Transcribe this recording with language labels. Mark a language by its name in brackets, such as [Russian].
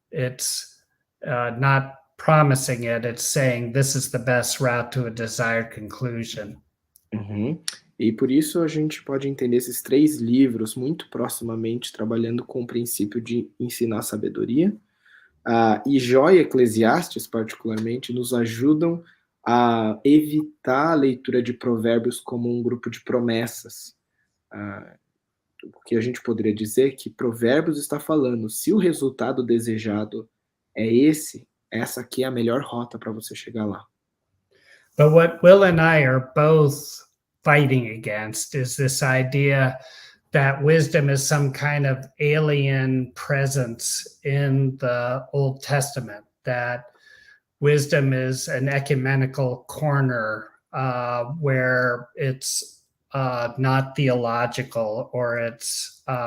[English] It's not promising it, it's saying this is the best route to a desired conclusion. Uhum. [Portuguese] E por isso a gente pode entender esses 3 livros muito proximamente, trabalhando com o princípio de ensinar sabedoria. E Jó e Eclesiastes, particularmente, nos ajudam a evitar a leitura de Provérbios como um grupo de promessas. Porque a gente poderia dizer que Provérbios está falando, se o resultado desejado é esse, essa aqui é a melhor rota para você chegar lá. [English] But what Will and I are both fighting against is this idea that wisdom is some kind of alien presence in the Old Testament, that wisdom is an ecumenical corner where it's not theological, or it's,